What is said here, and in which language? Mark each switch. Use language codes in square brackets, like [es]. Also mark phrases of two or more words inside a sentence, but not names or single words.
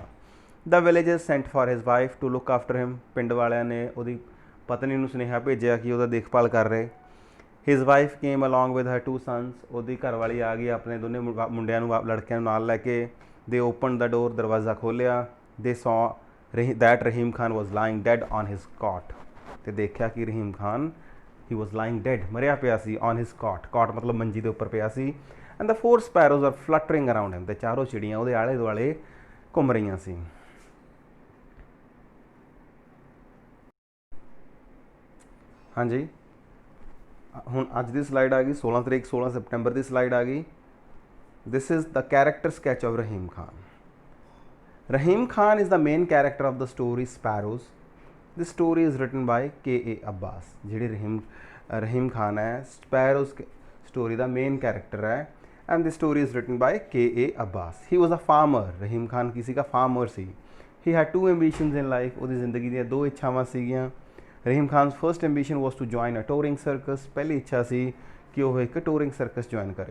[en] The villagers sent for his wife to look after him, [pa] ਪਿੰਡ ਵਾਲਿਆਂ ਨੇ ਉਹਦੀ ਪਤਨੀ ਨੂੰ ਸੁਨੇਹਾ ਭੇਜਿਆ ਕਿ ਉਹਦਾ ਦੇਖਭਾਲ ਕਰ ਰਹੇ। [en] His wife came along with her 2 sons, [pa] ਉਹਦੀ ਘਰਵਾਲੀ ਆ ਗਈ ਆਪਣੇ ਦੋਨੇ ਮੁੰਡਿਆਂ ਨੂੰ, ਲੜਕਿਆਂ ਨੂੰ ਨਾਲ ਲੈ ਕੇ। [en] They open the door, [pa] ਦਰਵਾਜ਼ਾ ਖੋਲ੍ਹਿਆ। [en] They saw that Rahim Khan was lying dead on his cot, [pa] ਤੇ ਦੇਖਿਆ ਕਿ ਰਹੀਮ ਖਾਨ [en] he was lying dead, [pa] ਮਰਿਆ ਪਿਆ ਸੀ, [en] on his cot, [pa] cot ਮਤਲਬ ਮੰਜੀ ਦੇ ਉੱਪਰ ਪਿਆ ਸੀ। [en] and the 4 sparrows were fluttering around him, [pa] ਤੇ ਚਾਰੋਂ ਚਿੜੀਆਂ ਉਹਦੇ ਆਲੇ ਦੁਆਲੇ ਘੁੰਮ ਰਹੀਆਂ ਸੀ। ਹਾਂਜੀ, ਹੁਣ ਅੱਜ ਦੀ ਸਲਾਈਡ ਆ ਗਈ 16 ਤਰੀਕ 16 ਸਤੰਬਰ ਦੀ ਸਲਾਈਡ ਆ ਗਈ। [en] this is the character sketch of Rahim Khan. Rahim Khan is the main character of the story Sparrows. This story is written by K.A. Abbas. [pa] ਜਿਹੜੀ ਰਹੀਮ ਖਾਨ ਹੈ [en] Sparrows story [pa] ਦਾ [en] main character [pa] ਹੈ, [en] and this story is written by K.A. Abbas. He was a farmer, [pa] ਰਹੀਮ ਖਾਨ ਕਿਸੇ ਦਾ ਫਾਰਮਰ ਸੀ। [en] He had 2 ambitions in life, [pa] ਉਹਦੀ ਜ਼ਿੰਦਗੀ ਦੀਆਂ 2 ਇੱਛਾਵਾਂ ਸੀਗੀਆਂ। [en] Rahim Khan's first ambition was to join a touring circus, [pa] ਪਹਿਲੀ ਇੱਛਾ ਸੀ ਕਿ ਉਹ ਇੱਕ [en] touring circus [pa] ਜੁਆਇਨ ਕਰੇ।